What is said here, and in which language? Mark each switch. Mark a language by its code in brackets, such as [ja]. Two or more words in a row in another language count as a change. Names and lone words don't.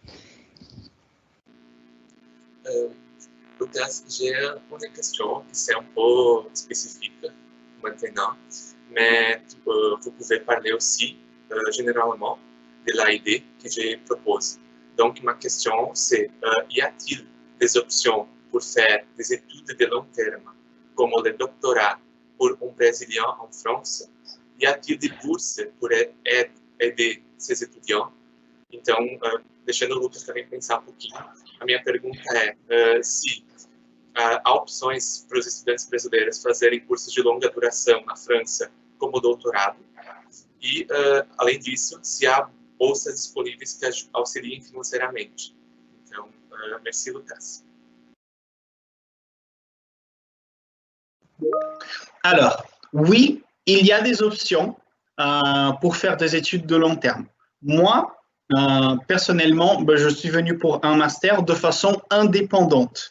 [fr] Lucas, j'ai une question qui c'est un peu spécifique maintenant, mais vous pouvez parler aussi généralement de l'idée que je propose. Donc, ma question, c'est y a-t-il des options pour faire des études de long terme, comme le doctorat pour un Brésilien en France? Y a-t-il des bourses pour aider ces étudiants? [pt] Então, deixando o Lucas também pensar um pouquinho, a minha pergunta é se há opções para os estudantes brasileiros fazerem cursos de longa duração na França como doutorado e, além disso, se há bolsas disponíveis que auxiliem financeiramente. Então, [fr] merci, Lucas. Alors, oui, il y a des options pour faire des études de long terme. Moi, personnellement, je suis venu pour un master de façon indépendante.